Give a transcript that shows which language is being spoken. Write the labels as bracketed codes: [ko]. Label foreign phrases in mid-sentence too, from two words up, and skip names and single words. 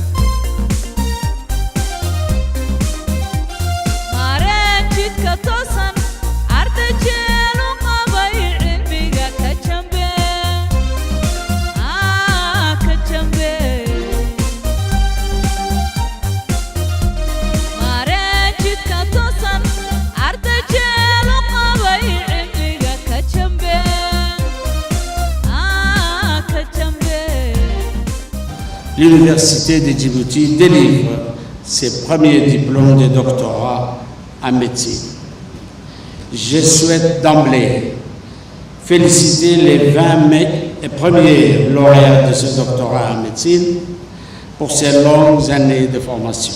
[so] mareen jidka toosan arday jeelu qabay cilmiga ka jambe mareen jidka toosan arday jeelu qabay cilmiga ka jambe [fr] L'Université de Djibouti délivre ses premiers diplômes de doctorat en médecine. Je souhaite d'emblée féliciter les 20 premiers lauréats de ce doctorat en médecine pour ces longues années de formation.